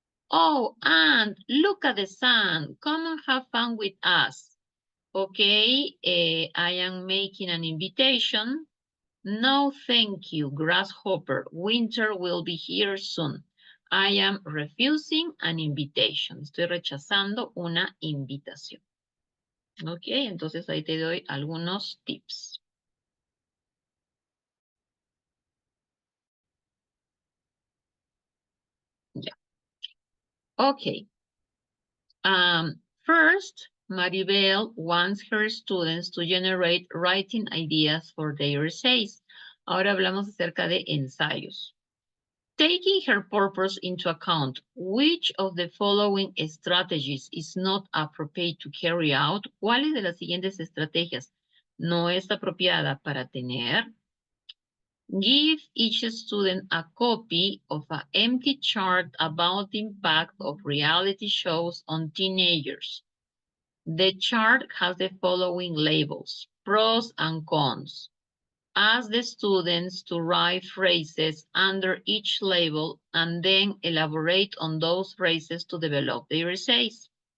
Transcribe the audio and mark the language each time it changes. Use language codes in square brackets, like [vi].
[en] Oh, and look at the sun, come and have fun with us. Okay, I am making an invitation. No, thank you, grasshopper. Winter will be here soon. I am refusing an invitation. [es] Estoy rechazando una invitación. Ok, entonces ahí te doy algunos tips. Ya. Ok. [en] First, Maribel wants her students to generate writing ideas for their essays. [es] Ahora hablamos acerca de ensayos. [en] Taking her purpose into account, which of the following strategies is not appropriate to carry out? [es] ¿Cuáles de las siguientes estrategias no es apropiada para tener? [en] Give each student a copy of an empty chart about the impact of reality shows on teenagers. The chart has the following labels: pros and cons, Ask the students to write phrases under each label and then elaborate on those phrases to develop their essays.